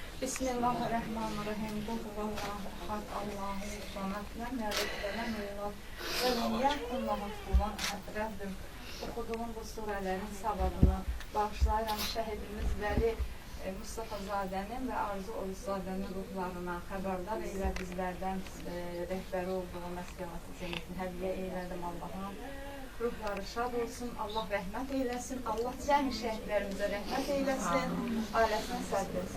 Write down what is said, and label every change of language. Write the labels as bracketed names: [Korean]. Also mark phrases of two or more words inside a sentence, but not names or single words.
[Arabic] بسم الله الرحمن الرحيم. قل هو الله أحد الله الصمد لم يلد ولم يولد ولم يكن له كفوا أحد. [Azerbaijani] Rabbim okuduğum bu surelerin savabını bağışlayıram şehidimiz Veli Mustafazadənin və Arzu Oruçzadənin ruhlarına xəbərdar eylə bizlərdən rəhbəri olduğu məskəvası cəmiyyətini hədiyyə eylədim Allah'ım. Ruhları şad olsun, Allah rəhmət eyləsin, Allah cəmi şəhidlərimizə rəhmət eyləsin, ailəsinə səbr etsin.